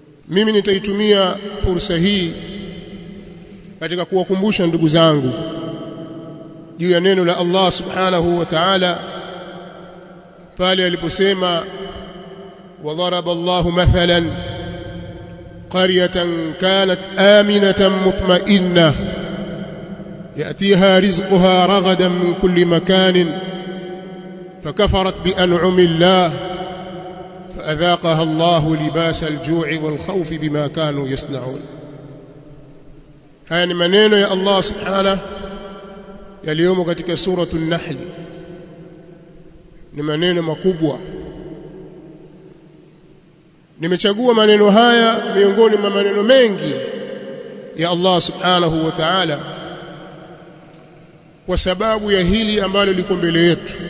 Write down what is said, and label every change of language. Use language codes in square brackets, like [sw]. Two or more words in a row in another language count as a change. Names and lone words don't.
[sw] Mimi nitaitumia fursa hii katika kuwakumbusha ndugu zangu juu ya neno la Allah [ar] سبحانه وتعالى [sw] pale aliposema [ar] وضرب الله مثلا قرية كانت آمنة مطمئنة يأتيها رزقها رغدا من كل مكان فكفرت بأنعم الله فأذاقها الله لباس الجوع والخوف بما كانوا يصنعون. [sw] haya ni maneno ya Allah subhanahu yaliyomo katika suratul Nahl. Ni maneno makubwa. Nimechagua maneno haya miongoni mwa maneno mengi ya Allah [ar] سبحانه وتعالى [sw] kwa sababu ya hili ambalo liko mbele yetu.